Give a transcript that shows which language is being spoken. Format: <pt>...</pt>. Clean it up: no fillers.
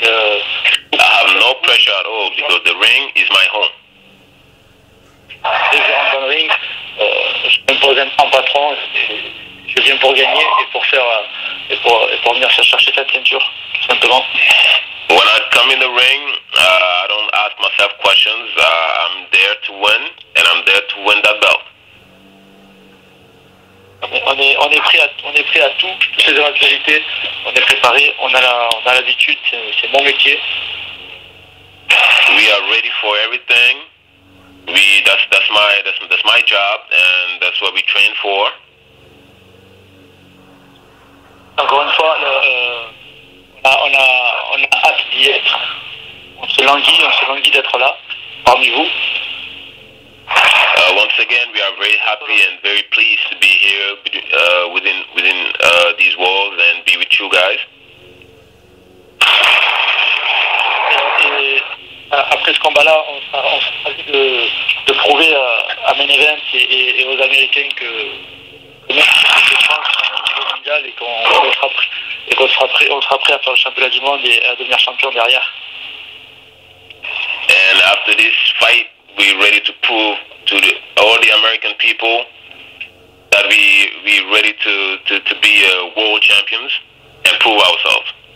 <en>I have no pressure at all because the ring is my home.</en> <fr>Dès que je rentre dans le ring, je me pose en patron. Je viens pour gagner et pour faire et pour venir chercher cette ceinture, tout simplement.</fr> <en>When I come in the ring, I don't ask myself questions. I'm there to win, and I'm there to win that belt.</en> <fr>On est prêt à tout, toutes ces éventualités. On est préparé, on a l'habitude, c'est mon métier.</fr> <en>We are ready for everything. That's my job, and that's what we train for.</en> <fr>Encore une fois, on a hâte d'y être. On se languit d'être là, parmi vous.</fr> <en>Once again, we are very happy and very pleased to be here within these walls and be with you guys.</en> <fr>Et après ce combat-là, on sera ravis de prouver à Main Event et aux Américains que même si on est France au niveau mondial et qu'on sera prêt à faire le championnat du monde et à devenir champion derrière.</fr> <en>And after this fight, we're ready to prove to all the American people that we're ready to be world champions and prove ourselves.</en>